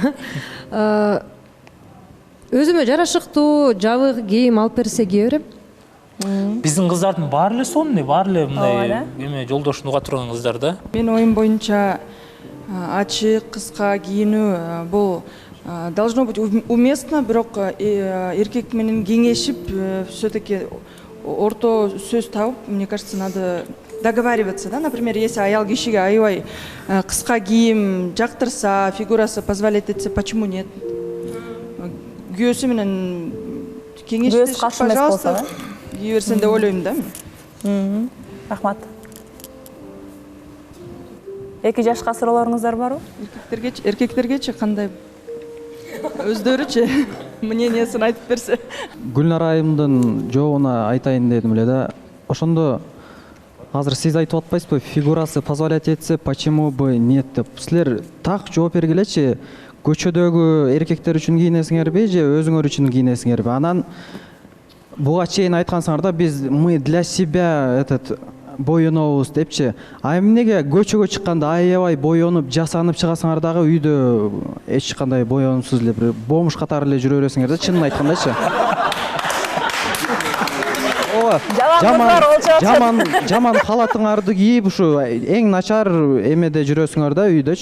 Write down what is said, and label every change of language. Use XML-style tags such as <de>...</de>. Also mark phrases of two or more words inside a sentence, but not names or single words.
<ky>Өзүмө жарашыктуу жабык кийим алып берсе кие берем. Биздин кыздардын баары эле сонун, баары эле мындай эме жолдошун уга турган кыздар да. Мен оюм боюнча ачык, кыска кийинүү бул</ky> <ru>должно быть уместно,</ru> <ky>бирок эркек менен кеңешип, все-таки орто сөз табып,</ky> <ru>мне кажется, надо договариваться, да, например, если</ru> <ky>аял кишиге аябай кыска кийим жактырса, фигурасы</ky> <ru>позволяет этсе, почему нет?</ru> <ky>Күйөөсү менен кеңешип, пожалуйста, кие берсен деп ойлойм да. Рахмат. Эки жашка суроолоруңуздар барбы? Эркектергечи кандай? Өздөрүчү мнениясын айтып берсе. Гүлнар айымдын жообуна айтайын дедим эле да. Ошондо азыр сиз айтып атпайсызбы, фигурасы позволять этсе,</ky> <ru>почему бы нет</ru> <ky>деп. Силер так жооп бергилечи. Көчөдөгү эркектер үчүн кийинесиңерби же өзүңөр үчүн кийинесиңерби? Анан буга чейин айткансыңар да,</ky> <ru>мы для себя</ru> <ky>боюнобуз депчи. А эмнеге көчөгө чыкканда аябай боюнуп, жасанып чыгасыңар дагы үйдө эч кандай боюнупсуз эле бир бомж катары эле жүрө бересиңер да, чынын айткандачы. Жаман халатыңарды кийип, ушу эң начар эмеде жүрөсүңөр да үйдөчү.</ky>